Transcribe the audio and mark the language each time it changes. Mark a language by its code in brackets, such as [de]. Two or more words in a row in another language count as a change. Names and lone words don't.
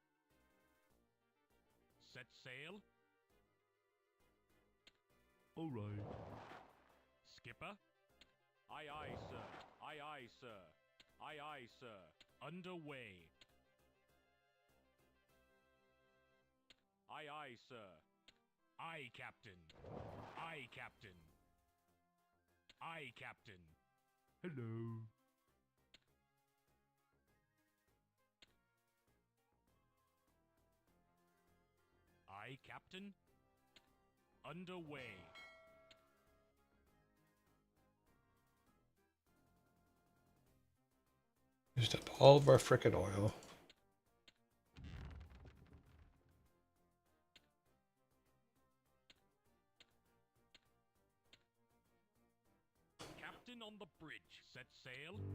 [en] Set sail. All right. Skipper. Aye, aye, sir. Aye, aye, sir. Aye, aye, sir. Underway. Aye, aye, sir. Aye, Captain. Aye, Captain. Aye, Captain. Hello. Aye, Captain. Underway. Used up all of our frickin' oil. Captain on the bridge. Set sail.